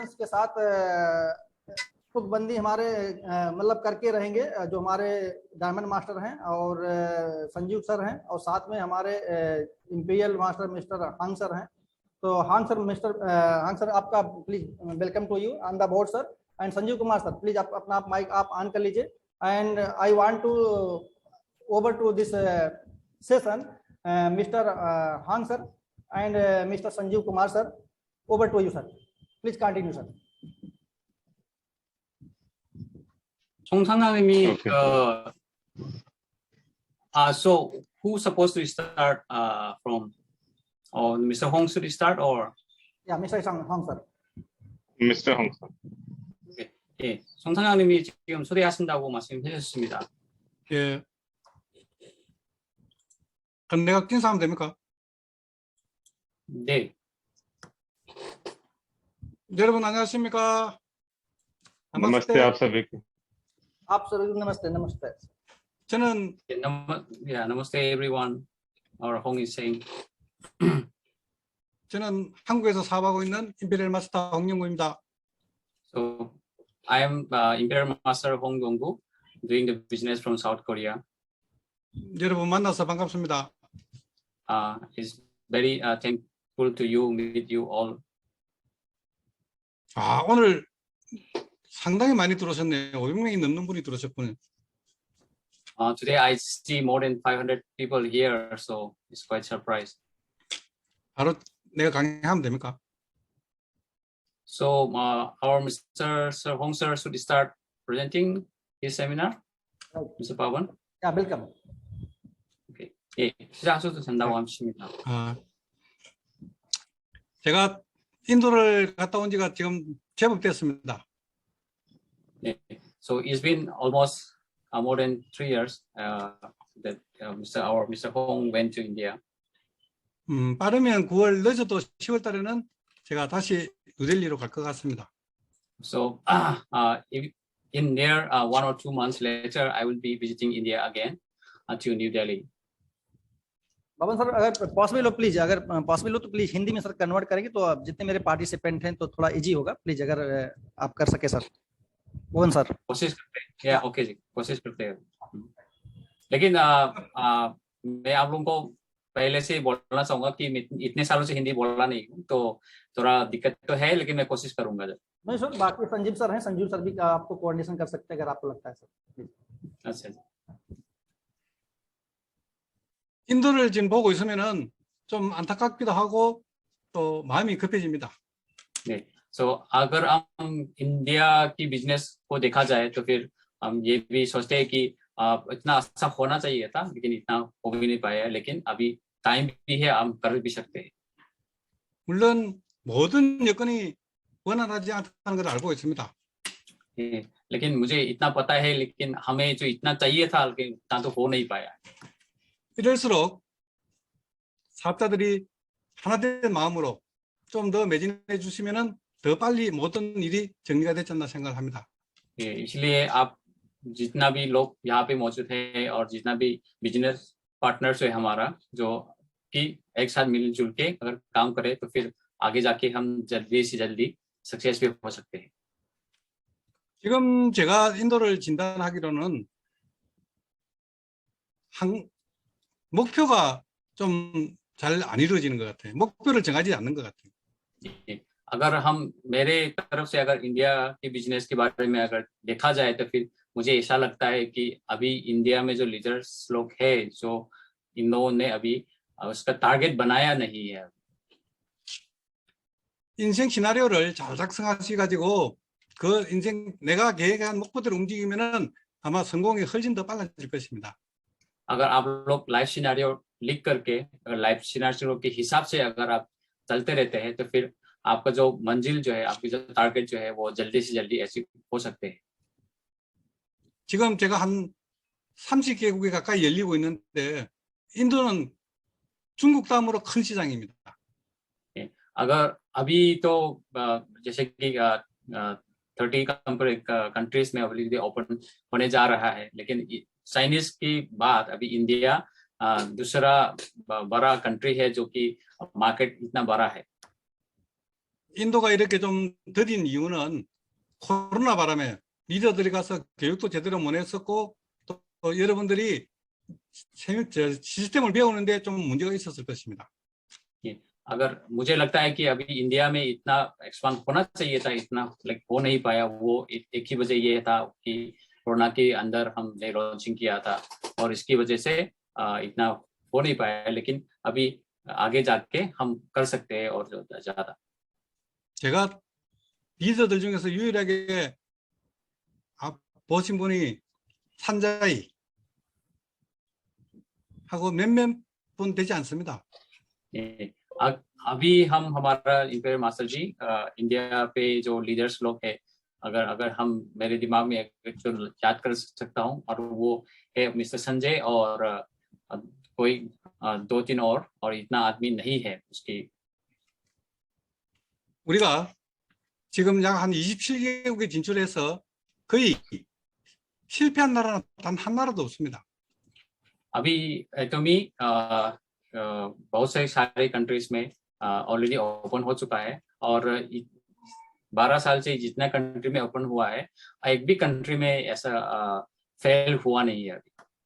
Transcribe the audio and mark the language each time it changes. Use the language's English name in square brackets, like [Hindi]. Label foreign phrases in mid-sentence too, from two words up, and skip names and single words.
[Hindi] के साथ तुकबंदी हमारे मतलब करके रहेंगे। जो हमारे [English] diamond master [Hindi] हैं और संजीव सर हैं और साथ में हमारे [English] Imperial Master Mister Hong sir [Hindi] हैं। तो हांग सर आपका [English] please welcome to you on the board sir. [Hindi] एंड संजीव कुमार [English] sir please [Hindi] आप अपना माइक आप ऑन कर लीजिए। [English] and I want to over to this session Mister Hong sir and Mister Sanjeev Kumar sir, over to you sir, please continue sir. 송 상장님이 so who's supposed to start from? Or Mr. Hong should start or? Yeah, Mr. Hong sir. Mr. Hong sir. [Korean] 네, 예, 송 상장님이 지금 초대하신다고 말씀해 주셨습니다. 예. 그럼 내가 인사하면 됩니까? 네. 여러분 안녕하십니까? [Hindi] नमस्ते आप सभी को। आप सभी नमस्ते नमस्ते। [Korean] 저는 [English] namaste everyone. Or Hong is saying. [Korean] 저는 한국에서 사업하고 있는 임페리얼 마스터 홍영구입니다. [English] So I am Imperial Master Hong Yong-gu, doing the business from South Korea. [Korean] 여러분 만나서 반갑습니다. [English] Is very thankful to you, meet you all. [Korean] 아, 오늘 상당히 많이 들어오셨네요. 500명이 넘는 분이 들어오셨군요. [English] Today I see more than 500 people here, so it's quite surprised. [Korean] 바로 내가 강의하면 됩니까? [English] So our Mr. Sir Hong Sir should start presenting his seminar. Mr. Pawan. Yeah, welcome. Okay. [Korean] 예, 시작하셔도 된다고 하십니다. 제가 인도를 갔다 온 지가 지금 제법 됐습니다. 네. [English] So it's been almost more than 3 years that Mr. Hong went to India. [Korean] 빠르면 9월, 늦어도 10월 달에는 제가 다시 뉴델리로 갈 것 같습니다. [English] So if in near 1 or 2 months later, I will be visiting India again to New Delhi. [Hindi] बाबन सर अगर पॉसिबल हो प्लीज, अगर पॉसिबल हो तो प्लीज हिंदी में [English] sir convert [Hindi] करेंगे तो अब जितने मेरे पार्टिसिपेंट हैं तो थोड़ा इजी होगा। प्लीज अगर आप कर सके सर। मोहन सर कोशिश करते हैं। या ओके जी, कोशिश करते हैं। लेकिन मैं आप लोगों को पहले से बोलना चाहूंगा कि मैं इतने सालों से हिंदी बोलना नहीं हूँ, तो थोड़ा दिक्कत तो है, लेकिन मैं कोशिश करूंगा। नहीं सर, बाकी संजीव सर हैं, संजीव सर भी आपको कोऑर्डिनेशन कर सकते हैं अगर आपको लगता है सर। अच्छा जी। [Korean] 인도를 지금 보고 있으면은 좀 안타깝기도 하고 또 마음이 급해집니다. 네, [Hindi] so अगर हम इंडिया की बिजनेस को देखा जाए तो फिर हम ये भी सोचते हैं कि इतना अच्छा होना चाहिए था, लेकिन इतना हो भी नहीं पाया है। लेकिन अभी टाइम भी है, हम कर भी सकते हैं। [Korean] 물론 모든 여건이 원활하지 않다는 걸 알고 있습니다. 예, [Hindi] लेकिन मुझे इतना पता है, लेकिन हमें जो इतना चाहिए था, लेकिन इतना तो हो नहीं पाया। [Korean] 이럴수록 사업자들이 하나된 마음으로 좀 더 매진해 주시면은 더 빨리 모든 일이 정리가 되지 않나 생각을 합니다. 예, [Hindi] इसलिए आप जितना भी लोग यहाँ पे मौजूद है और जितना भी [English] business partners [Hindi] है हमारा, जो कि एक साथ मिलजुल के अगर काम करें तो फिर आगे जाके हम जल्दी से जल्दी सक्सेस भी हो सकते हैं। [Korean] 지금 제가 인도를 진단하기로는 목표가 좀 잘 안 이루어지는 것 같아요. 목표를 정하지 않는 것 같아요. [Hindi] अगर हम मेरे तरफ से अगर इंडिया के बिजनेस के बारे में अगर देखा जाए तो फिर मुझे ऐसा लगता है कि अभी इंडिया में जो लीडर्स लोग हैं, जो इन्होंने अभी उसका टारगेट बनाया नहीं है। [Korean] 인생 시나리오를 잘 작성하셔가지고 그 인생 내가 계획한 목표대로 움직이면은 아마 성공이 훨씬 더 빨라질 것입니다. [Hindi] अगर आप लोग [English] life scenario [Hindi] लिख करके अगर [English] life scenario [Hindi] के हिसाब से अगर आप चलते रहते हैं तो फिर आपका जो मंजिल जो है, आपकी जो टारगेट जो है, वो जल्दी से जल्दी ऐसे हो सकते हैं। [Korean] 지금 제가 한 30개국에 가까이 열리고 있는데 인도는 중국 다음으로 큰 시장입니다. [Hindi] अगर अभी तो जैसे कि 30 कंट्रीज में अभी ओपन होने जा रहा है, लेकिन चाइनीज की बात अभी इंडिया दूसरा बड़ा कंट्री है जो कि मार्केट इतना बड़ा है। [Korean] 인도가 이렇게 좀 더딘 이유는 코로나 바람에 리더들이 가서 교육도 제대로 못 했었고 또 여러분들이 시스템을 배우는데 좀 문제가 있었을 것입니다. [Hindi] अगर मुझे लगता है कि अभी इंडिया में इतना एक्सपांड होना चाहिए था, इतना हो नहीं पाया, वो एक ही वजह ये था कि कोरोना के अंदर हमने लॉन्चिंग किया था और इसकी वजह से इतना हो नहीं पाया, लेकिन अभी आगे जाके हम कर सकते हैं और ज्यादा. [Korean] 제가 리더들 중에서 유일하게 보신 분이 산자이 하고 몇몇 분 되지 않습니다. [Hindi] अभी हम हमारा [English] Imperial Master [Hindi] जी इंडिया पे जो लीडर्स लोग हैं, अगर हम मेरे दिमाग में जो याद कर सकता हूँ, और वो है मिस्टर संजय और कोई 2-3 और इतना आदमी नहीं है उसकी. [Korean] 우리가 지금 약 한 27개국에 진출해서 거의 실패한 나라는 단 한 나라도 없습니다. [Hindi] अभी एटोमी बहुत सारे कंट्रीज में [English] already open [Hindi] हो चुका है और 12 साल से जितना कंट्री में ओपन हुआ है, एक भी कंट्री में ऐसा फेल हुआ नहीं है. अभी